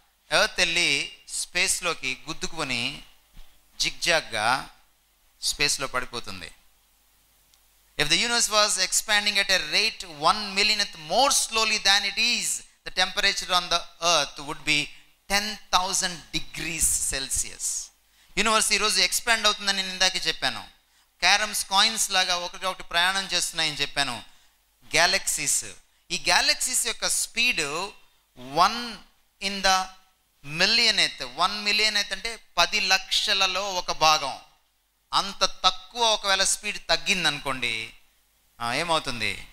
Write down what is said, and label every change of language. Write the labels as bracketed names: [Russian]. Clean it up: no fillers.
[Telugu] Earth వెళ్ళి స్పేస్లోకి గుద్దుకుని జిగ్జాగ్గా స్పేస్లో పడిపోతుంది. [English] If the universe was expanding at a rate 1 millionth more slowly than it is, the temperature on the earth would be 10,000 degrees Celsius. [Telugu] Universe ఈరోజు expand అవుతుందని నేను ఇందాకే చెప్పాను. Carroms coins లాగా ఒకటి ప్రయాణం చేస్తున్నాయని చెప్పాను. [English] Galaxies, ఈ galaxies యొక్క speed 1 in the millionth. [Telugu] 1 millionth అంటే 10 లక్షలలో 1 భాగం. అంత తక్కువ ఒకవేళ స్పీడ్ తగ్గిందనుకోండి, ఏమవుతుంది?